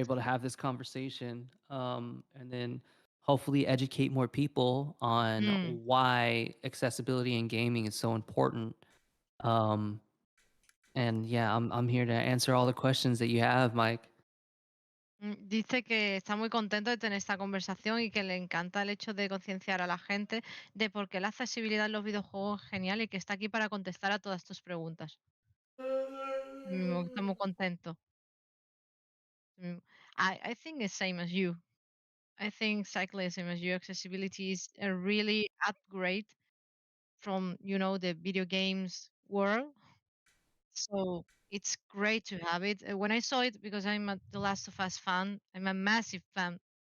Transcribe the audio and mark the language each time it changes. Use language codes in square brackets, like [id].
[en] able to have this conversation, and then hopefully educate more people on Mm. why accessibility in gaming is so important. Um, and yeah, I'm here to answer all the questions that you have, Mike. [es] Dice que está muy contento de tener esta conversación y que le encanta el hecho de concienciar a la gente de por qué la accesibilidad en los videojuegos es genial y que está aquí para contestar a todas tus preguntas. Está muy contento. [en] Mm, I think the same as you. I think exactly the same as you. Accessibility is a really upgrade from, the video games world. So it's great to have it. When I saw it, because I'm a The Last of Us fan, I'm a massive fan.